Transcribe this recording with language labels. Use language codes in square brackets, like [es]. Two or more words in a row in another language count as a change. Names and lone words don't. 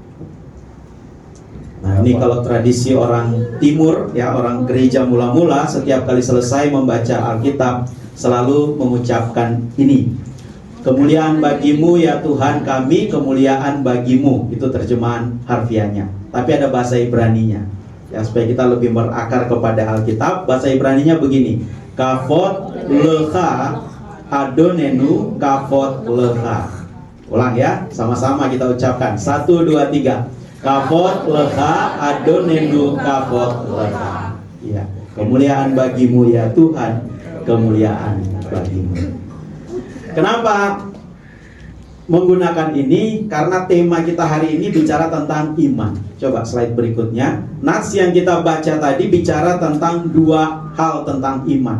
[id] Nah, ini kalau tradisi orang timur, ya, orang gereja mula-mula setiap kali selesai membaca Alkitab selalu mengucapkan ini. Kemuliaan bagimu ya Tuhan kami, kemuliaan bagimu. Itu terjemahan harfiahnya. Tapi ada bahasa Ibraninya. Ya, supaya kita lebih berakar kepada Alkitab. Bahasa Ibraninya begini. [he] כבוד לך אדוננו כבוד לך. [id] Ulang ya, sama-sama kita ucapkan. 1, 2, 3. [he] כבוד לך אדוננו כבוד לך. [id] Ya, kemuliaan bagimu ya Tuhan, kemuliaan bagimu. Kenapa menggunakan ini? Karena tema kita hari ini bicara tentang iman. Coba slide berikutnya. Nas yang kita baca tadi bicara tentang dua hal tentang iman.